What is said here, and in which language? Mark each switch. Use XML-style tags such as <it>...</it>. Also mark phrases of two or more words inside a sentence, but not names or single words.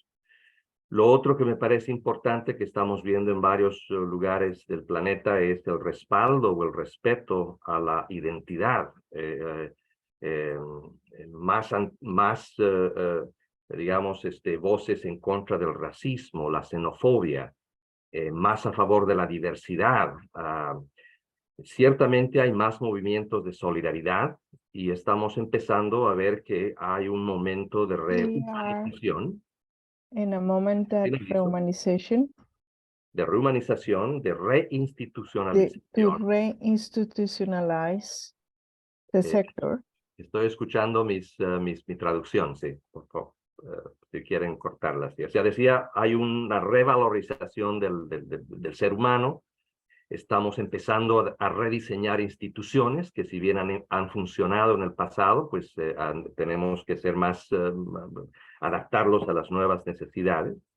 <es>Lo otro que me parece importante que estamos viendo en varios lugares del planeta es el respaldo o el respeto a la identidad, digamos, voces en contra del racismo, la xenofobia, más a favor de la diversidad. Ciertamente hay más movimientos de solidaridad y estamos empezando a ver que hay un momento de rehumanización.</es> <en>In a moment of rehumanization.</en> <es>De rehumanización, de</es> <en>To</en> <es>reinstitucionalización.</es> <en>reinstitutionalize the sector.</en> <es>Estoy escuchando mi traducción, sí, por favor, si quieren cortarla. O sea, decía, hay una revalorización del ser humano. Estamos empezando a rediseñar instituciones que si bien han funcionado en el pasado, pues tenemos que ser más, adaptarlos a las nuevas necesidades.</es>